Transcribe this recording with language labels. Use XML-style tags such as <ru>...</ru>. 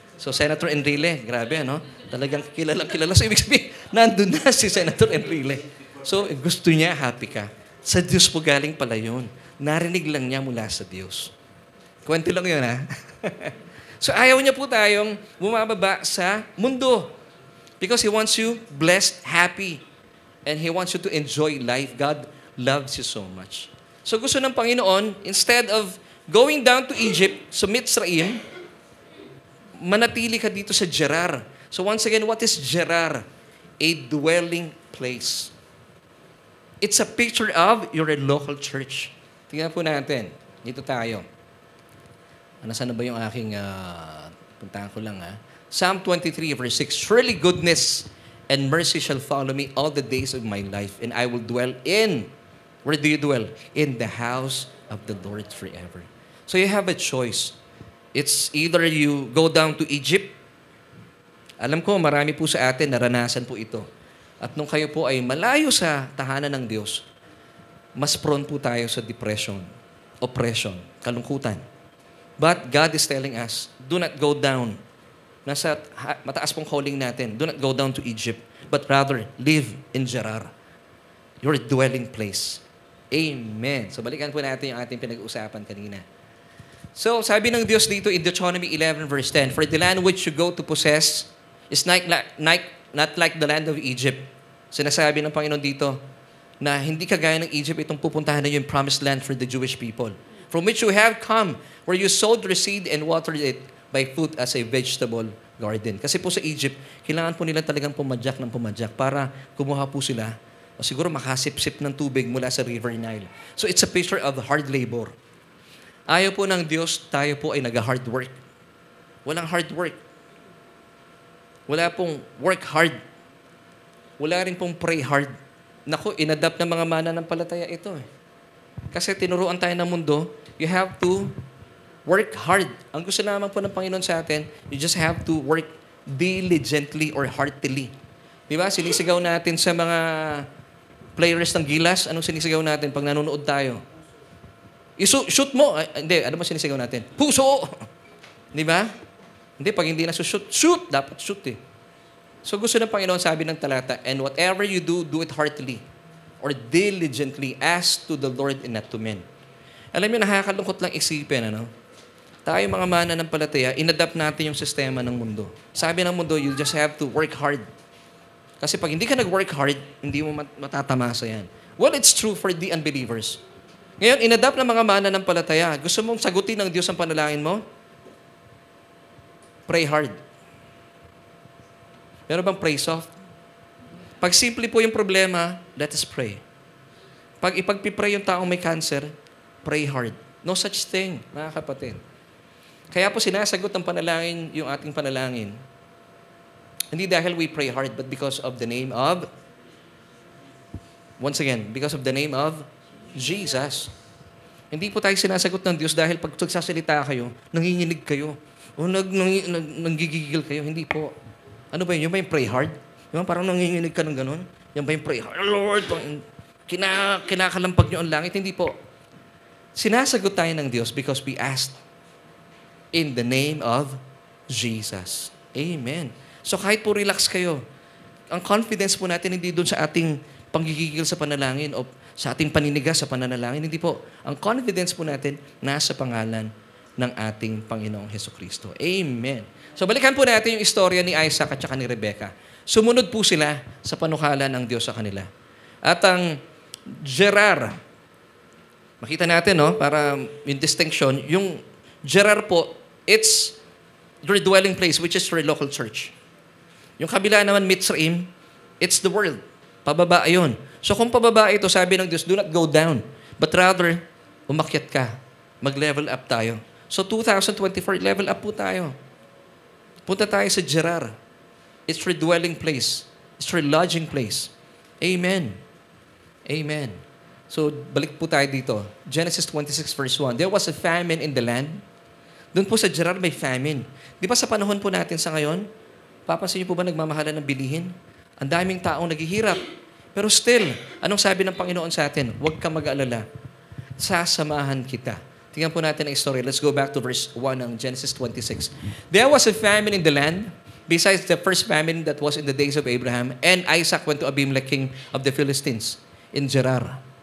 <tl>So, Senator Enrile, grabe, Talagang kilala. So, ibig sabihin, nandun na si Senator Enrile. So, gusto niya, happy ka. Sa Diyos po galing pala yun. Narinig lang niya mula sa Diyos. Kwento lang yun, So, ayaw niya po tayong bumababa sa mundo.</tl> <en>Because He wants you blessed, happy. And He wants you to enjoy life. God loves you so much.</en> <tl>So, gusto ng Panginoon,</tl> <en>instead of going down to Egypt,</en> <tl>sa Mitzrayim, manatili ka dito sa Gerar.</tl> <en>So, once again, what is Gerar? A dwelling place. It's a picture of your local church.</en> <tl>Tingnan po natin. Dito tayo. Nasaan na ba yung aking, puntahan ko lang</tl> <en>Psalm 23 verse 6, surely goodness and mercy shall follow me all the days of my life, and I will dwell in, where do you dwell? In the house of the Lord forever. So you have a choice. It's either you go down to Egypt.</en> <tl>Alam ko, marami po sa atin, naranasan po ito. At nung kayo po ay malayo sa tahanan ng Diyos, mas prone po tayo sa depression, oppression, kalungkutan.</tl> <en>But God is telling us, do not go down.</en> <tl>Nasa mataas pong calling natin.</tl> <en>Do not go down to Egypt, but rather live in Gerar, your dwelling place. Amen.</en> <tl>So balikan po natin yung ating pinag-uusapan kanina. So sabi ng Diyos dito</tl> <en>in Deuteronomy 11 verse 10, for the land which you go to possess is not like the land of Egypt.</en> <tl>Sinasabi ng Panginoon dito na hindi kagaya ng Egypt itong pupuntahan na yung promised land</tl> <en>for the Jewish people, from which you have come, where you sowed your seed and watered it by foot as a vegetable garden.</en> <tl>Kasi po sa Egypt, kailangan po nila talagang pumadyak ng pumadyak para kumuha po sila o siguro makasip-sip ng tubig mula sa River Nile.</tl> <en>So it's a picture of hard labor.</en> <tl>Ayaw po ng Diyos, tayo po ay nag-hard work. Walang hard work. Wala pong work hard. Wala rin pong pray hard. Naku, inadapt ng mga mananampalataya ito eh. Kasi tinuruan tayo ng mundo,</tl> <en>you have to work hard.</en> <tl>Ang gusto naman po ng Panginoon sa atin,</tl> <en>you just have to work diligently or heartily.</en> <tl>Di ba? Sinisigaw natin sa mga players ng Gilas. Anong sinisigaw natin pag nanonood tayo? Shoot mo. Hindi, ano ba sinisigaw natin? Puso! Di ba? Hindi, pag hindi na shoot. Dapat shoot eh. So gusto ng Panginoon, sabi ng talata,</tl> <en>and whatever you do, do it heartily or diligently as to the Lord and not to men.</en> <tl>Alam niyo, nakakalungkot lang isipin, ano? Tayo mga mananampalataya, inadapt natin yung sistema ng mundo. Sabi ng mundo,</tl> <en>you just have to work hard.</en> <tl>Kasi pag hindi ka nag-work hard, hindi mo matatamasa yan.</tl> <en>Well, it's true for the unbelievers.</en> <tl>Ngayon, inadapt ng mga mananampalataya. Gusto mong sagutin ng Diyos ang panalangin mo?</tl> <en>Pray hard.</en> <tl>Meron bang pray soft? Pag simple po yung problema,</tl> <en>let us pray.</en> <tl>Pag ipagpipray yung taong may cancer, pray hard.</tl> <en>No such thing,</en> <tl>mga kapatid. Kaya po sinasagot ng panalangin yung ating panalangin. Hindi dahil</tl> <en>we pray hard, but because of the name of, once again, because of the name of Jesus.</en> <tl>Hindi po tayo sinasagot ng Diyos dahil pag nagsasalita kayo, nanginginig kayo, o nanggigigil kayo. Hindi po. Ano ba yun? Yung ba yung pray hard? Yung parang nanginginig ka ng ganun? Yung ba yung pray hard? Lord, kinakalampag nyo ang langit? Hindi po. Sinasagot tayo ng Diyos</tl> <en>because we asked in the name of Jesus. Amen.</en> <tl>So kahit po relax kayo, ang confidence po natin hindi doon sa ating panggigigil sa panalangin o sa ating paninigas sa pananalangin. Hindi po. Ang confidence po natin nasa pangalan ng ating Panginoong Hesukristo. Amen. So balikan po natin yung istorya ni Isaac at saka ni Rebecca. Sumunod po sila sa panukala ng Diyos sa kanila. At ang Gerar, makita natin, no, para yung distinction, yung Gerar po,</tl> <en>it's your dwelling place, which is your local church.</en> <tl>Yung kabila naman, Mitzrayim,</tl> <en>it's the world.</en> <tl>Pababa yun. So kung pababa ito, sabi ng Diyos,</tl> <en>do not go down, but rather,</en> <tl>umakyat ka. Mag-level up tayo. So 2024, level up po tayo. Punta tayo sa Gerar.</tl> <en>It's your dwelling place. It's your lodging place. Amen. Amen.</en> <tl>So, balik po tayo dito. Genesis 26 verse 1.</tl> <en>There was a famine in the land.</en> <tl>Doon po sa Gerar may famine. Di ba sa panahon po natin sa ngayon, papansin niyo po ba nagmamahalan ng bilihin? Ang daming taong naghihirap. Pero still, anong sabi ng Panginoon sa atin? Huwag ka mag-alala. Sasamahan kita. Tingnan po natin ang story.</tl> <en>Let's go back to verse 1 ng Genesis 26. There was a famine in the land, besides the first famine that was in the days of Abraham, and Isaac went to Abimelech, king of the Philistines, in Gerar.</en>